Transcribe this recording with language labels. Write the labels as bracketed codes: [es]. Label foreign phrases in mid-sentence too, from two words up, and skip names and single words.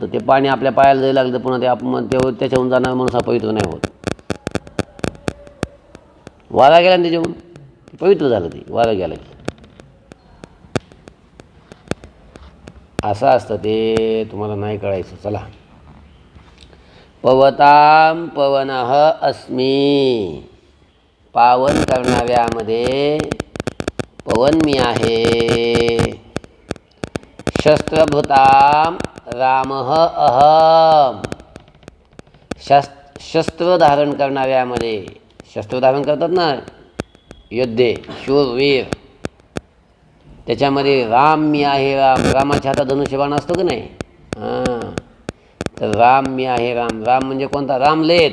[mr] ते पाणी आपल्या पायाला जायला लागलं पुन्हा ते आपण त्याच्याहून जाणार माणूस हा पवित्र नाही होत। वारा गेला आणि त्याच्याहून पवित्र झालं, ते वारा गेला की असं असतं ते। तुम्हाला नाही कळायचं। चला, [sa] पवतां पवनः अस्मि [mr] पावन करणाऱ्यामध्ये पवन मी आहे। [sa] शस्त्रभृतां रामः अहम [mr] शस्त्र धारण करणाऱ्यामध्ये, शस्त्र धारण करतात ना योद्धे शूरवीर, त्याच्यामध्ये राम मी आहे। रामाच्या हातात धनुष्यबाण असतो की नाही? तर राम मी आहे। राम म्हणजे कोणता? रामलेत।